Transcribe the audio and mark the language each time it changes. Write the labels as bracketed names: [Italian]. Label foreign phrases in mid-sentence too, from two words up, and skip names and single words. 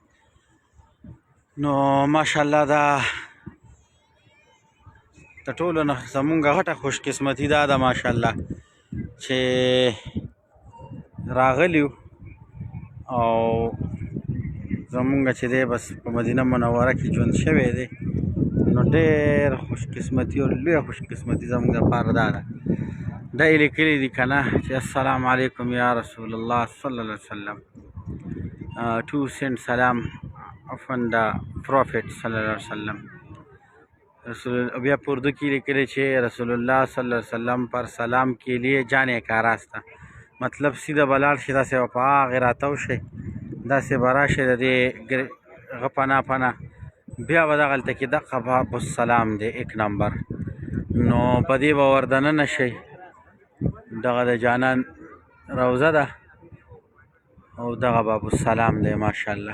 [Pashto] نو ماشاءالله دا د ټولو نه زمونږ غټه خوش قسمتي دا ده ماشاءالله چې راغلي یو، او زمونږ چې دی بس په مدینه منوره کې ژوند شوی دی، نو ډېر خوش قسمتي او لویه خوش قسمتي زمونږ دپاره دا ده. دا یې لیکلي دي که نه چې [Arabic] السلام علیکم یا رسول الله صلی الله علیه وسلم [English] to send salam upon the prophet [Arabic] صلی الله علیه وسلم. [Pashto] بیا په اردو کې لیکلی چې رسول الله [Arabic] صلی الله علیه وسلم [Urdu] پر سلام کے لیے جانے کا راستہ، [Pashto] مطلب سیده به لاړ شي، داسې به په هغې راتاو شئ، داسې به راشئ د دې هغه پناه پناه، بیا به دغلته کې دغه باب السلام دی 1 نمبر، نو په دې به ور دننه شئ. دغه د جانان روضه ده او دغه باب السلام دی ماشاءالله.